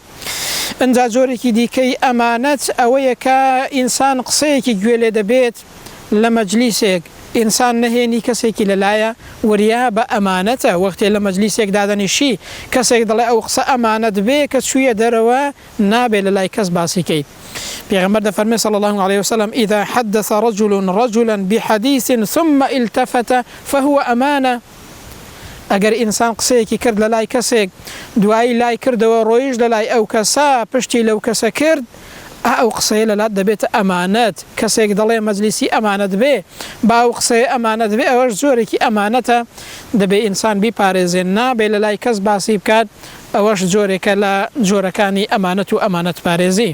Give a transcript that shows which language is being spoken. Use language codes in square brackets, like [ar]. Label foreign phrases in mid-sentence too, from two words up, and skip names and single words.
[ckb] ئەنجا جۆرێکی دیکەی ئەمانەت ئەوەیە کە ئینسان قسەیەکی گوێ لێ دەبێت لە مەجلیسێک ئینسان نەهێنی کەسێکی لەلایە وریا بە ئەمانەتە وەختێ لە مەجلیسێک دادەنیشی کەسێک دەڵێ ئەو قسە ئەمانەت بێ کە چوویە دەرەوە نابێت لە لای کەس باسیکەیت. پێغەمبەر دەفەرمێ [ar] صلی الله عليه وسلم إذا حدث رجلا بحديث ثم التفت فهو أمانة. [ckb] ئەگەر ئینسان قسەیەکی کرد لە لای کەسێک دوایی لای کردەوە ڕۆیش لە لای ئەو کەسە پشتی لەو کەسە کرد ئەو قسەیە لەلات دەبێتە ئەمانەت. کەسێک دەڵێ مەجلیسی ئەمانەت بێ باو قسەیە ئەمانەت بێ ئەوەش زۆرێکی ئەمانەتە دەبێ ئینسان بیپارێزێن نابێ لە لای کەس باسی بکات ئەوەش جۆرێکە لە جۆرەکانی ئەمانەت و ئەمانەت پارێزی.